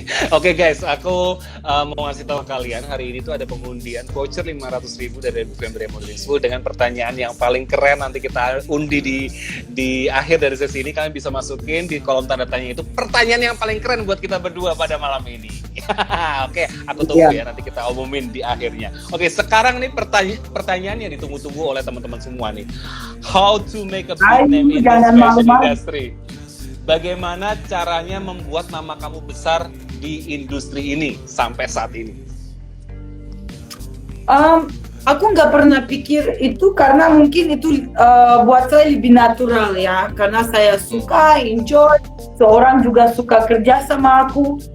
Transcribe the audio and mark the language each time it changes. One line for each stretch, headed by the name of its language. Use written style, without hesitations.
Indonesian: Oke guys, aku mau ngasih tahu kalian hari ini tuh ada pengundian voucher 500.000 dari November Modeling School dengan pertanyaan yang paling keren. Nanti kita undi di akhir dari sesi ini. Kalian bisa masukin di kolom tanda tanya itu pertanyaan yang paling keren buat kita berdua pada malam ini. Oke, aku tunggu ya, nanti kita umumin di akhirnya. Oke, sekarang nih pertanyaan yang ditunggu-tunggu oleh teman-teman semua nih.
English: How to make a big name in the fashion industry?
Indonesian: Bagaimana caranya membuat nama kamu besar di industri ini sampai saat ini? Aku nggak pernah pikir itu karena mungkin itu buat saya lebih natural ya. Karena saya suka, enjoy. Seorang juga suka kerja sama aku.